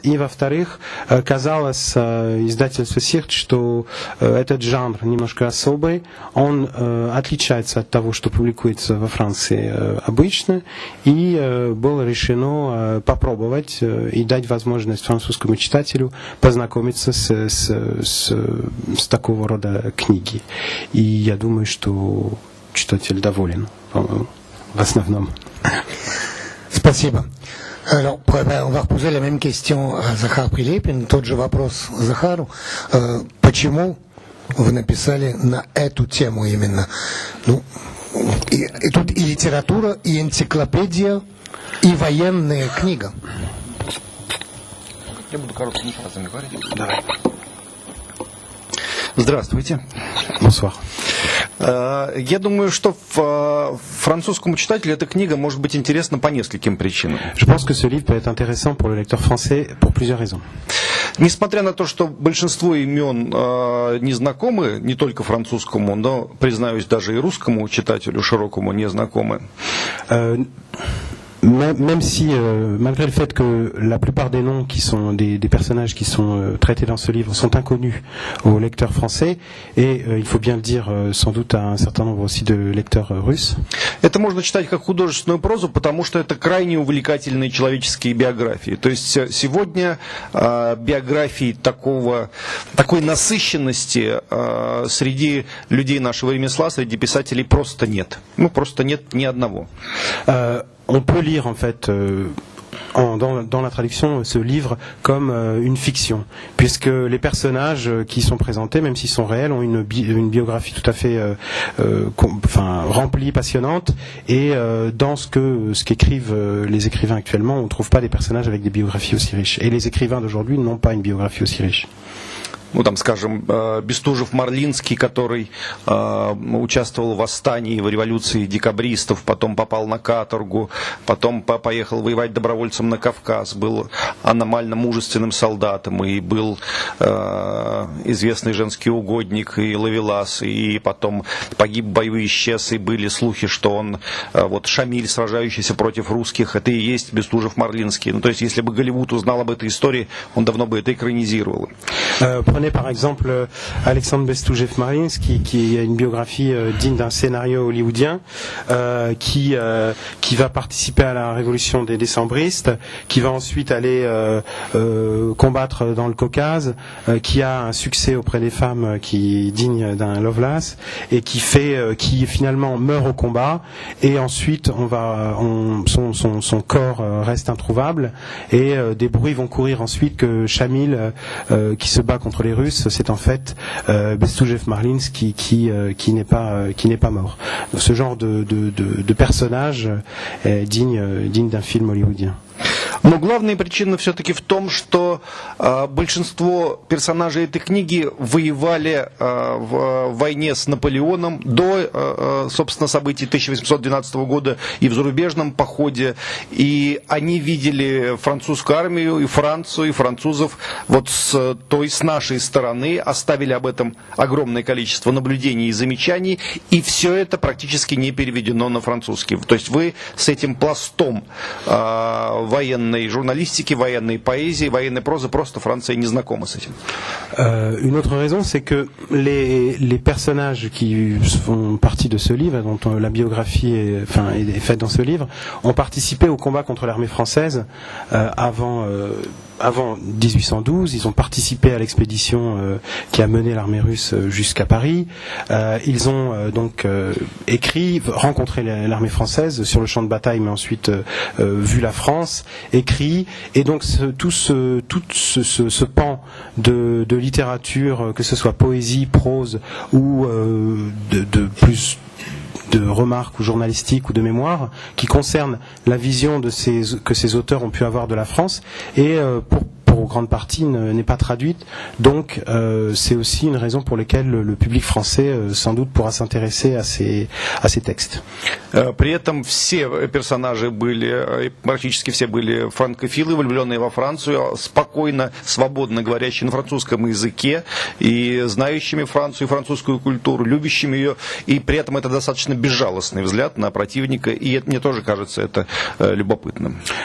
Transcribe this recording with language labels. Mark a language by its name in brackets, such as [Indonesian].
[Russian] И во-вторых, казалось издательству «Сирт», что этот жанр немножко особый, он отличается от того, что публикуется во Франции обычно, и было решено попробовать и дать возможность французскому читателю познакомиться с такого рода книги. И я думаю, что читатель доволен, в основном. Спасибо. [French] Alors, on va reposer la même question à Захар Прилепин, [Russian] тот же вопрос Захару. Почему вы написали на эту тему именно? Ну, и тут и литература, и энциклопедия, и военная книга. Я буду короткими фразами говорить. Давай. Здравствуйте. [French] Bonsoir. [Russian] Я думаю, что французскому читателю эта книга может быть интересна по нескольким причинам. [French] Je pense que ce livre peut être intéressant pour le lecteur français pour plusieurs raisons. [Russian] Несмотря на то, что большинство имен не знакомы, не только французскому, но, признаюсь, даже и русскому читателю широкому не знакомы. [French] Même si, malgré le fait que la plupart des noms qui sont des personnages qui sont traités dans ce livre sont inconnus aux lecteurs français, et il faut bien le dire, sans doute à un certain nombre aussi de lecteurs russes. [Russian] Это можно читать как художественную прозу, потому что это крайне увлекательные человеческие биографии. То есть сегодня биографий такой насыщенности среди людей нашего ремесла, среди писателей просто нет. Ну, просто нет ни одного. [French] On peut lire en fait dans la traduction ce livre comme une fiction, puisque les personnages qui sont présentés, même s'ils sont réels, ont une biographie tout à fait remplie, passionnante, et dans ce qu'écrivent les écrivains actuellement, on ne trouve pas des personnages avec des biographies aussi riches, et les écrivains d'aujourd'hui n'ont pas une biographie aussi riche. [Russian] Ну, там, скажем, Бестужев-Марлинский, который участвовал в восстании, в революции декабристов, потом попал на каторгу, потом поехал воевать добровольцем на Кавказ, был аномально мужественным солдатом, и был известный женский угодник, и ловелас, и потом погиб в бою, исчез, и были слухи, что он, Шамиль, сражающийся против русских, это и есть Бестужев-Марлинский. Ну, то есть, если бы Голливуд узнал об этой истории, он давно бы это экранизировал. [French] Prenez par exemple Alexandre Bestoujev-Mariinsky, qui a une biographie digne d'un scénario hollywoodien, qui va participer à la révolution des décembristes, qui va ensuite aller combattre dans le Caucase, qui a un succès auprès des femmes qui est digne d'un Lovelace, et qui finalement meurt au combat, et ensuite son corps reste introuvable, et des bruits vont courir ensuite que Shamil, qui se bat contre les Russes, c'est en fait Bestoujev-Marlinski qui n'est pas mort. Donc, ce genre de personnage est digne d'un film hollywoodien. [Russian] Но главная причина все-таки в том, что большинство персонажей этой книги воевали в войне с Наполеоном до, собственно, событий 1812 года и в зарубежном походе. И они видели французскую армию и Францию, и французов вот с нашей стороны, оставили об этом огромное количество наблюдений и замечаний, и все это практически не переведено на французский. То есть вы с этим пластом военной журналистики, военной поэзии, военной прозы, просто Франция не знакома с этим. [French] Une autre raison, c'est que les personnages qui font partie de ce livre, dont la biographie est faite dans ce livre, ont participé au combat contre l'armée française avant 1812, ils ont participé à l'expédition qui a mené l'armée russe jusqu'à Paris. Ils ont donc écrit, rencontré l'armée française sur le champ de bataille, mais ensuite vu la France, écrit, et donc tout ce pan de littérature, que ce soit poésie, prose ou de remarques ou journalistiques ou de mémoires qui concernent la vision que ces auteurs ont pu avoir de la France et pour grande partie n'est pas traduite, donc c'est aussi une raison pour laquelle le public français sans doute pourra s'intéresser à ces textes. [Russian] При этом все персонажи были, практически все были франкофилы, влюбленные во Францию, спокойно, свободно говорящие на французском языке и знающими Францию и французскую культуру, любящими ее, и при этом это достаточно безжалостный взгляд на противника, и мне тоже кажется это любопытным.